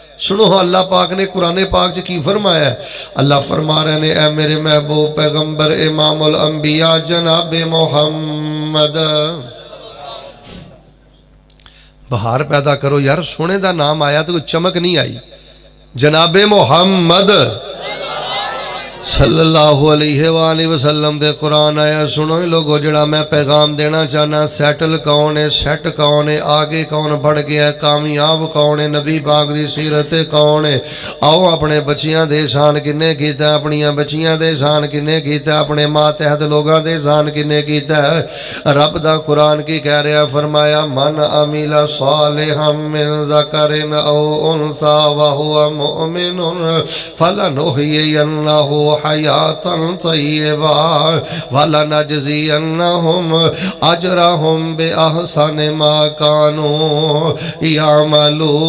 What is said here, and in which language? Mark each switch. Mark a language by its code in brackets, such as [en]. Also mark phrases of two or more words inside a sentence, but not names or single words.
[pa] سنو اللہ پاک نے قرآن پاک چ کی فرمایا ہے۔ اللہ فرما رہے نے، اے میرے محبوب پیغمبر امام الانبیاء جنابِ محمد. [ur] بہار پیدا کرو یار، سونے کا نام آیا تو کوئی چمک نہیں آئی. [pa] جنابِ محمد [ar] صلى الله عليه وسلم [pa] دے قرآن آیا. سنو لوگو، جڑا میں پیغام دینا چاہنا، سیٹل کون ہے، سیٹ کون ہے، اگے کون ودھ گیا، کامیاب کون ہے، نبی پاک دی سیرت کون ہے. آؤ اپنے بچیاں دے شان کنّے کیتا، اپنیاں بچیاں دے شان کنّے کیتا، اپنے ماتحت لوگوں دے شان کنّے کیتا. رب دا قرآن کی کہہ رہا، فرمایا [ar] من عمل صالحا من ذكر أو أنثى وهو مؤمن فلنحيينه حياة طيبة ولنجزينهم أجرهم بأحسن ما كانوا يعملون.